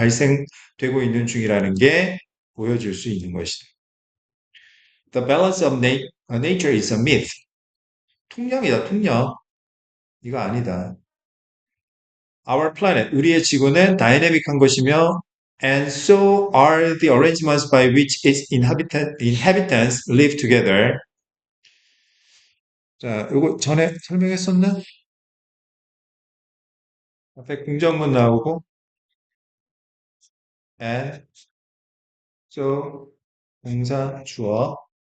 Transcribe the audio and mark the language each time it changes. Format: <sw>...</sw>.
<ko>발생되고 있는 중이라는 게 보여질 수 있는 것이다.</ko> <en>The balance of nature is a myth.</en> <ko>통념이다, 통념. 이거 아니다.</ko> <en>Our planet,</en> <ko>우리의 지구는 다이내믹한 것이며</ko> <en>and so are the arrangements by which its inhabitants live together.</en> <ko>자, 이거 전에 설명했었나? 앞에 긍정문 나오고 and so 동사 주어.</ko>